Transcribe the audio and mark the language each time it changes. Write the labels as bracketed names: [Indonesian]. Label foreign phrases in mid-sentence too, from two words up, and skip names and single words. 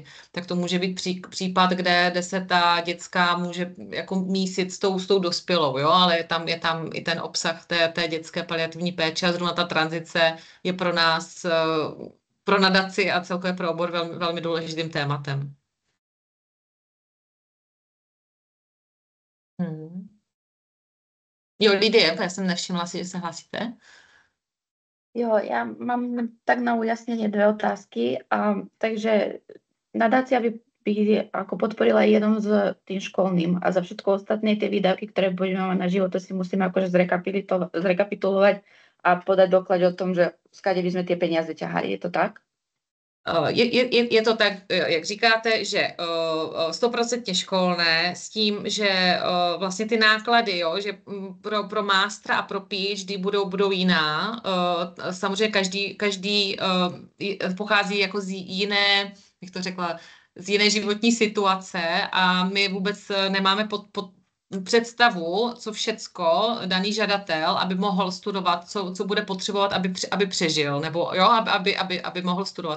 [Czech] Tak to může být případ, kde se ta dětská může jako mísit s tou dospělou, jo, ale je tam i ten obsah té dětské paliativní péče a zrovna ta tranzice je pro nás pro nadaci a celkově pro obor velmi, velmi důležitým tématem. Jo, Lidie, já jsem nevšimla si, že se hlásíte. Jo, [Slovak] ja mám tak na ujasnenie 2 otázky. Takže nadácia by ako podporila jednom z tým školným a za všetko ostatné tie výdavky, ktoré budeme mať na život, to si musíme akože zrekapitulovať a podať doklad o tom, že skade by sme tie peniaze ťahali. Je to tak? [Czech] Je to tak, jak říkáte, že 100% školné s tím, že vlastně ty náklady, jo, že pro mástra a pro PhD budou jiná. Samozřejmě každý pochází jako z jiné, jak to řekla, z jiné životní situace a my vůbec nemáme představu, co všecko daný žadatel, aby mohl studovat, co bude potřebovat, aby přežil, nebo jo, aby mohl studovat.